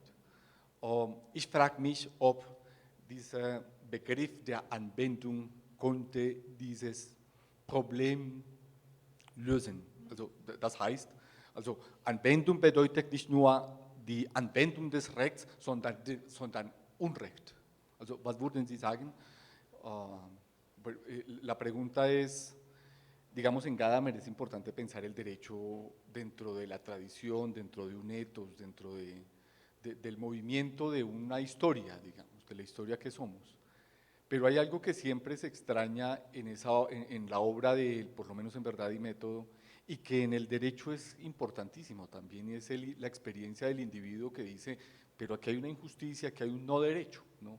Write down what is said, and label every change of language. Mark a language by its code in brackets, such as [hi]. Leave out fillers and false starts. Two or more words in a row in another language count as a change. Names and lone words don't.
[de] Ich frage mich, ob dieser Begriff der Anwendung konnte dieses Problem lösen. Also das heißt, also Anwendung bedeutet nicht nur die Anwendung des Rechts, sondern Unrecht. Also was würden Sie sagen? [es] La pregunta es, digamos, en Gadamer es importante pensar el derecho dentro de la tradición, dentro de un ethos, dentro del movimiento de una historia, digamos, de la historia que somos. Pero hay algo que siempre se extraña en la obra de él, por lo menos en Verdad y Método, y que en el derecho es importantísimo también, y es la experiencia del individuo que dice, pero aquí hay una injusticia, aquí hay un no derecho, ¿no?